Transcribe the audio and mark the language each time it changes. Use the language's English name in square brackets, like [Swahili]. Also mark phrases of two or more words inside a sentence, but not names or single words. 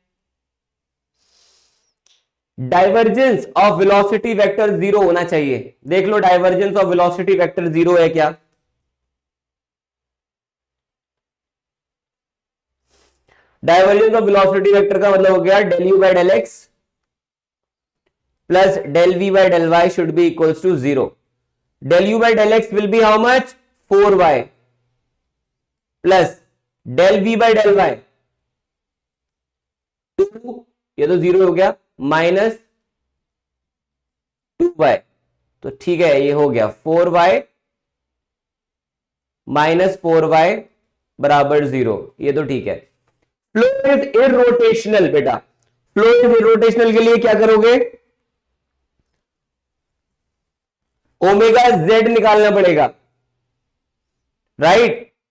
[English] divergence of velocity vector 0 [Hindi] होना चाहिए। देख लो [English] divergence of velocity vector [Hindi] 0 है क्या। [English] divergence of velocity vector [Hindi] का मतलब हो गया [English] del u by del x plus del v by del y should be equals to 0. Del u by del x will be how much? 4y plus del v by del y 2, [Hindi] ये तो 0 हो गया, माइनस 2y। तो ठीक है, ये हो गया 4y माइनस 4y बराबर 0, ये तो ठीक है। [English] flow is irrotational [Hindi] बेटा, [English] flow is irrotational [Hindi] के लिए क्या करोगे, [English] omega z [Hindi] निकालना पड़ेगा, राइट।